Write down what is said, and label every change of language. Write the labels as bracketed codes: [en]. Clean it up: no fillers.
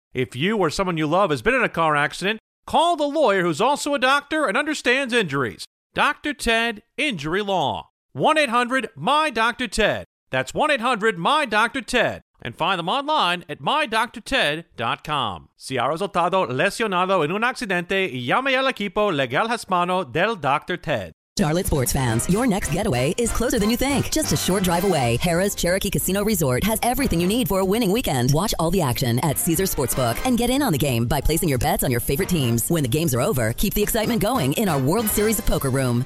[en] If you or someone you love has been in a car accident, call the lawyer who's also a doctor and understands injuries. Dr. Ted Injury Law. 1-800-MY-DR-TED. That's 1-800-MY-DR-TED. And find them online at MyDrTed.com. [es] Si ha resultado lesionado en un accidente, llame al equipo legal hispano del Dr. Ted. [en] Charlotte sports fans, your next getaway is closer than you think. Just a short drive away, Harrah's Cherokee Casino Resort has everything you need for a winning weekend. Watch all the action at Caesars Sportsbook and get in on the game by placing your bets on your favorite teams. When the games are over, keep the excitement going in our World Series of Poker Room.